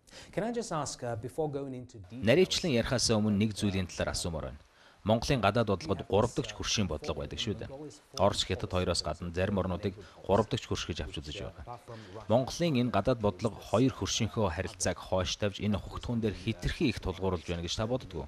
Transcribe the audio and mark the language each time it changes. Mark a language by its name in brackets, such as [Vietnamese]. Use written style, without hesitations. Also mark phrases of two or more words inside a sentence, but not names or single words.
[English] Can I just ask before going into detail? [Mongolian] Наривчлан ярихаас өмнө нэг зүйлийн талаар асуумаар байна. Монголын гадаад бодлогод 3 дахь хөршийн бодлого байдаг шүү дээ. Орос, Хятад хоёроос гадна зарим орнуудыг 3 дахь хөрш гэж авч үзэж байгаа. Монголын энэ гадаад бодлого хоёр хөршийнхөө харилцааг хойш тавьж энэ хөгтгөн дээр хэтэрхий их тулгуурлаж байна гэж та боддгоо?